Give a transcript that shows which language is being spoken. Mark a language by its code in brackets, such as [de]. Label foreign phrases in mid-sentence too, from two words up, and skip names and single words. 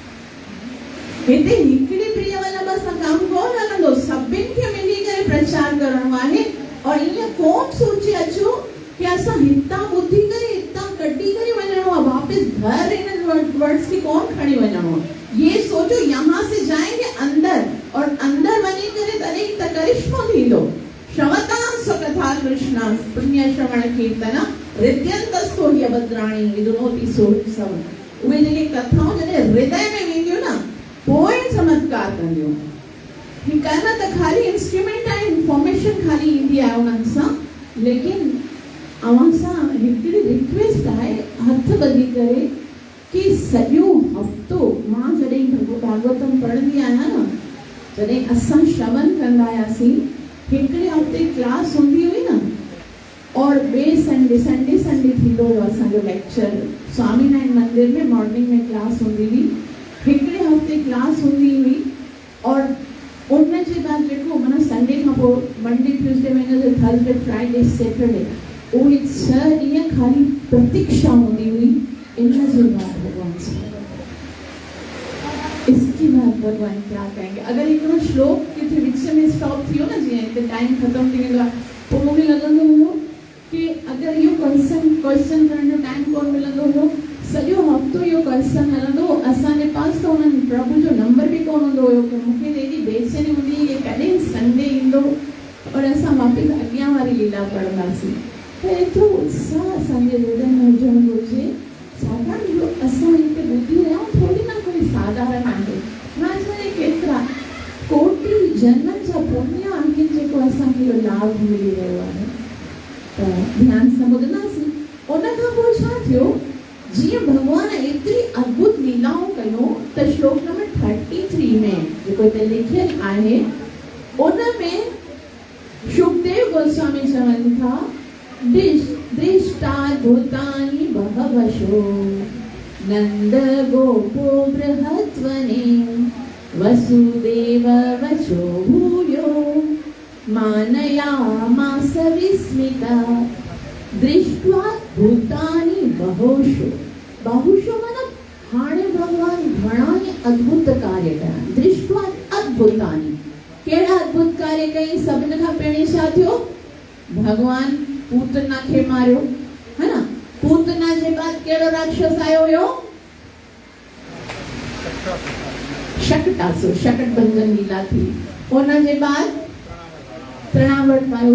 [sd] हिते हिकिड़ी प्रिय वल्लभ सां कमु कोन हलंदो सभिनि खे मिली करे प्रचार करणो आहे और ईअं कोन सोचे अचो कि असां हितां ॿुधी करे हितां कढी करे वञणो आहे वापस घर इन वर्ड्स खे कोन खणी वञणो आहे ये [hi] सोचो यहाँ से जाएंगे अंदर [sd] और अंदर वञी करे तॾहिं त करिश्मो थींदो [sa] श्रवतां स्वकथा कृष्णा पुण्य श्रवण कीर्तन हृदयंतस्थो हि अभद्राणि विदुनोति [sd] सव उहे जेके कथाऊं जॾहिं हृदय में वेंदियूं न पोइ चमत्कार कंदियूं ही कन त खाली इंस्ट्रूमेंट ऐं इंफॉर्मेशन खाली ईंदी आहे उन्हनि सां लेकिन अवां सां हिकिड़ी रिक्वेस्ट आहे हथ ॿधी करे कि सॼो हफ़्तो मां जॾहिं भागवतम पढ़ंदी आहियां न जॾहिं असां श्रवण कंदा हुआसीं हिकिड़े हफ़्ते क्लास हूंदी हुई न और ॿिए संडे थींदो हुयो असांजो लेक्चर स्वामीनारायण मंदिर में मॉर्निंग में क्लास हूंदी हुई हिकिड़े हफ़्ते क्लास हूंदी हुई और उन जे बाद जेको माना संडे खां पोइ [en] Monday Tuesday [sd] वेंदो [en] Thursday Friday Saturday [sd] उहे 6 ॾींहं खाली प्रतीक्षा हूंदी हुई इन जे बाद भगवान से [hi] इसके बाद भगवान क्या कहेंगे [sd] अगर हिकिड़ो श्लोक किथे विच में स्टॉप थियो न जीअं हिते टाइम ख़तम थी वेंदो आहे पोइ मूंखे लॻंदो हुयो कि अगर इहो क्वेश्चन करण जो टाइम कोन मिलंदो हुयो सॼो हफ़्तो इहो क्वेश्चन हलंदो असांजे पास त हुननि प्रभु जो नंबर बि कोन हूंदो हुयो कि मूंखे एॾी बेचैनी हूंदी हुई कि कॾहिं संडे ईंदो और असां वापसि अॻियां वारी लीला पढ़ंदासीं त एतिरो उत्साह असांजे हृदय में हुजणु घुरिजे छाकाणि जो असां हिते ॿुधी रहिया आहियूं थोरी न कोई साधारण आहे मां चवां केतिरा कोटि जन्म जा पुण्य आहिनि जेको असांखे इहो लाभ मिली रहियो आहे त ध्यान सां ॿुधंदासीं उन खां पोइ छा थियो जीअं भॻवान एतिरी अद्भुत लीलाऊं कयूं त श्लोक नंबर 33 में जेको हिते लिखियलु आहे उन में शुकदेव गोस्वामी चवनि था [sa] दृष्टा भूतानि बहवशो नंद गोपो बृहद्वने वसुदेव वचो भूयो मानयामास विस्मिता दृष्ट्वा भूतानि बहुषु [sd] मतलब हाणे भगवान घणा ई अद्भुत कार्य कया [sa] दृष्ट्वा अद्भुतानि [sd] केड़ा अद्भुत कार्य कई सभिनि खां पहिरीं छा थियो भगवान पूतना खे मारियो है ना पूतना जे बाद केड़ो राक्षस आयो हुयो शकटासुर शकटभंजन लीला थी उन जे बाद तृणावर्त आयो